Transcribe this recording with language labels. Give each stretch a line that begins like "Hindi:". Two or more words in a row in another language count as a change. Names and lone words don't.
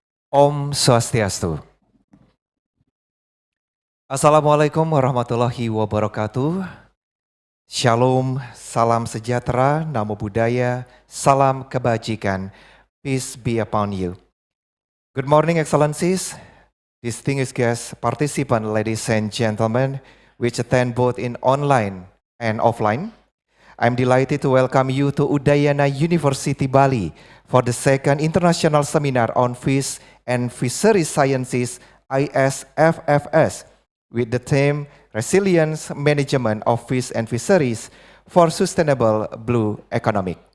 Balinese: Om Swastiastu.
Arabic: السلام عليكم ورحمة الله وبركاته.
Indonesian: Shalom, salam sejahtera,
Pali: namo buddhaya,
Indonesian: salam kebajikan.
English: Peace be upon you. Good morning, Excellencies, distinguished guests, participants, ladies and gentlemen, which attend both in online and offline. I'm delighted to welcome you to Udayana University Bali for the second international seminar on fish and fisheries sciences ISFFS with the theme Resilience Management of Fish and Fisheries for Sustainable Blue Economic.